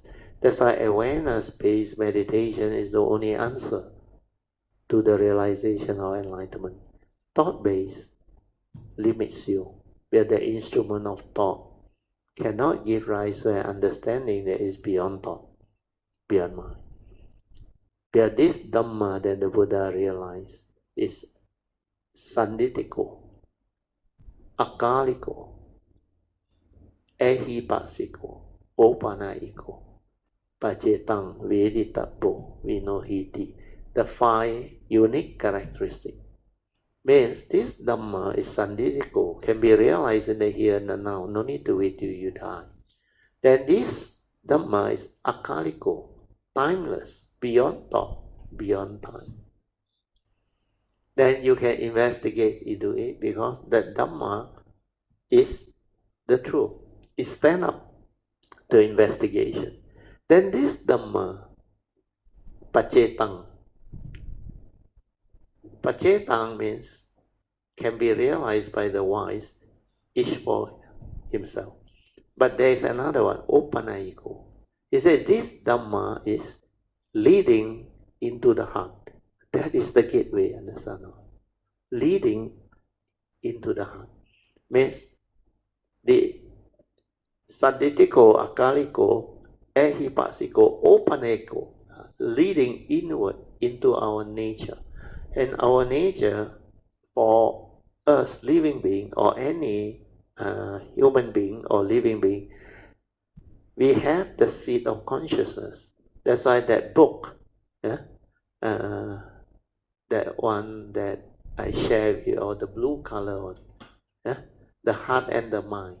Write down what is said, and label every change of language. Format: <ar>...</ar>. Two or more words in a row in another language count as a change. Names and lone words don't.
<en>That's why awareness-based meditation is the only answer to the realization of enlightenment. Thought-based limits you. We are the instrument of thought. Cannot give rise to an understanding that is beyond thought, beyond mind. But this Dhamma that the Buddha realized is</en> <pi>sanditiko, akaliko, ehipasiko, opanaiko, pacetang veditapo vinohiti.</pi> <en>The five unique characteristics. Means this Dhamma is sanditiko, can be realized in the here and the now, no need to wait till you die. Then this Dhamma is akaliko, timeless, beyond thought, beyond time. Then you can investigate into it, because the Dhamma is the truth. It stands up to investigation. Then this Dhamma, pacetang. Pacetang means can be realized by the wise, each for himself. But there is another one, opanaiko. He said this Dhamma is leading into the heart. That is the gateway, understand? Leading into the heart. Means the</en> <pi>saditiko, akaliko, ehipasiko, opaneko,</pi> <en>leading inward into our nature. And our nature, for us living being or any human being or living being, we have the seed of consciousness. That's why that book, that one that I share with you, or the blue color one, the heart and the mind.</en>